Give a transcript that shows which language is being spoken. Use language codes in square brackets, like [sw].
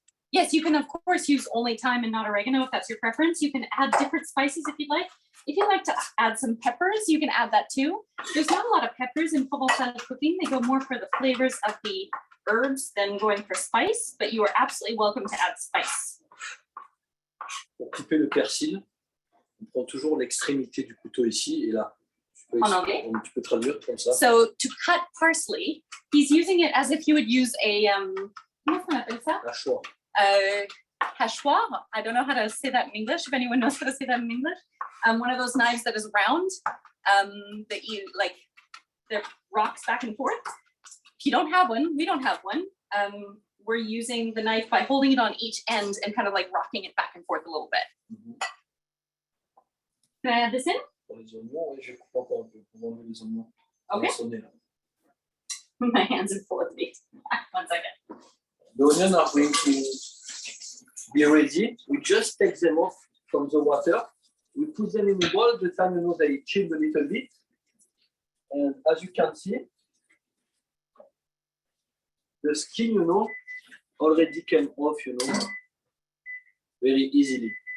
[en] Yes, you can of course use only thyme and not oregano if that's your preference. You can add different spices if you'd like. If you like to add some peppers, you can add that too. There's not a lot of peppers in Provençal cooking. They go more for the flavors of the herbs than going for spice, but you are absolutely welcome to add spice. [fr] Pour couper le persil, on prend toujours l'extrémité du couteau ici et là. En anglais? Tu peux traduire comme ça. [en] So to cut parsley, he's using it as if you would use a [fr] comment on appelle ça? Hachoir. Hachoir. [en] I don't know how to say that in English. If anyone knows how to say that in English, one of those knives that is round, that you like, that rocks back and forth. If you don't have one, we don't have one. We're using the knife by holding it on each end and kind of like rocking it back and forth a little bit. Mm-hmm. Can I add this in? [fr] Pour les oignons, je coupe encore un peu pour enlever les oignons. [en] Okay. [fr] Sonner, là. [en] My hands are full of meat. 1 second. The onions are going to be ready. We just take them off from the water. We put them in the bowl. The time they chill a little bit. And as you can see, the skin, already came off, very easily.